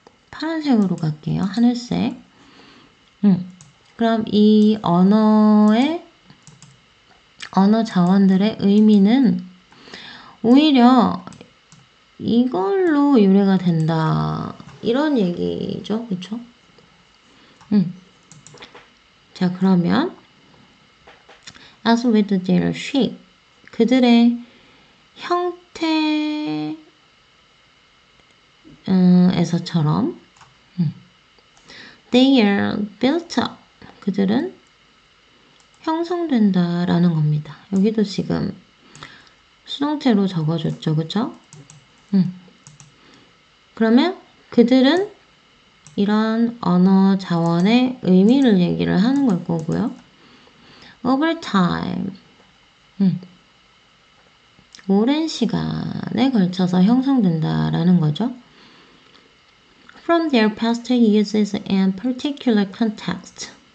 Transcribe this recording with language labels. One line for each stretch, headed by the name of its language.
Korean: 파란색으로 갈게요. 하늘색. 그럼 이 언어의 언어 자원들의 의미는 오히려 이걸로 유래가 된다. 이런 얘기죠. 그쵸? 자, 그러면
English: as with their shape
Korean: 그들의 형태에서처럼
English: they are built up
Korean: 그들은 형성된다라는 겁니다. 여기도 지금 수동태로 적어줬죠. 그쵸? 그러면 그들은 이런 언어 자원의 의미를 얘기를 하는 걸 거고요.
English: over time.
Korean: 오랜 시간에 걸쳐서 형성된다라는 거죠.
English: From their past uses and particular context.